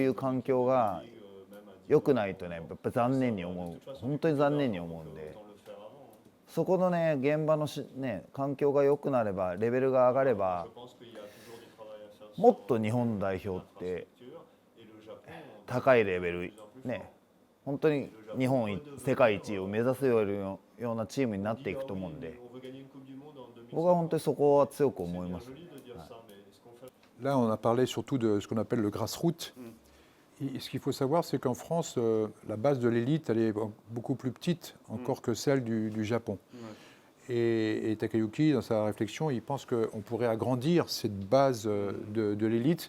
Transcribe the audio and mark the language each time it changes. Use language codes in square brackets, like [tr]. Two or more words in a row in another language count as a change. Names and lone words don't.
[ja] いう環境が良くないとねやっぱ残念に思う本当に残念に思うんでそこのね現場の環境が良くなればレベルが上がればもっと日本代表って高いレベルね本当に日本世界一を目指すようなチームになっていくと思うんで僕は本当にそこは強く思います。 [fr] Là, on a parlé surtout de ce qu'on appelle le grassroots. Ce qu'il faut savoir, c'est qu'en France, la base de l'élite, elle est beaucoup plus petite encore que celle du Japon. Et Takayuki, dans sa réflexion, il pense qu'on pourrait agrandir cette base de l'élite.